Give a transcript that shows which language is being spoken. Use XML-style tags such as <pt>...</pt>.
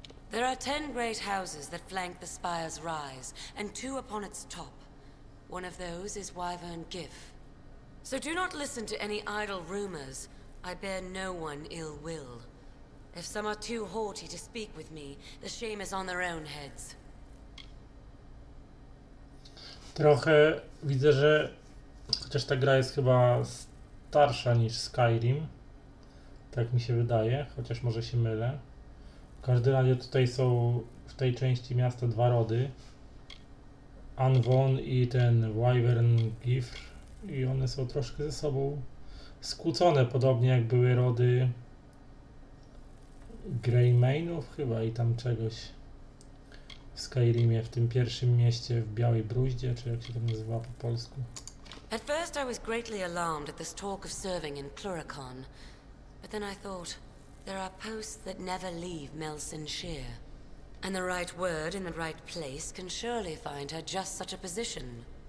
<en>There are 10 great houses that flank the spire's rise, and 2 upon its top. One of those is Wyvern Giff. So do not listen to any idle rumors. I bear no one ill will. If some are too haughty to speak with me, the shame is on their own heads.</en> <pl>Trochę widzę, że chociaż ta gra jest chyba starsza niż Skyrim, tak mi się wydaje, chociaż może się mylę. W każdym razie tutaj są w tej części miasta 2 rody. Anwon i ten Wyvern Giff, i one są troszkę ze sobą skłócone, podobnie jak były rody Greymane'ów chyba i tam czegoś w Skyrimie, w tym pierwszym mieście w Białej Bruździe, czy jak się to nazywa po polsku.</pl> <en>At first I was greatly alarmed at this talk of serving in Cluricon, but then I thought, there are posts that never leave Melson Shear, and the right word in the right place can surely find her just such a position.</en>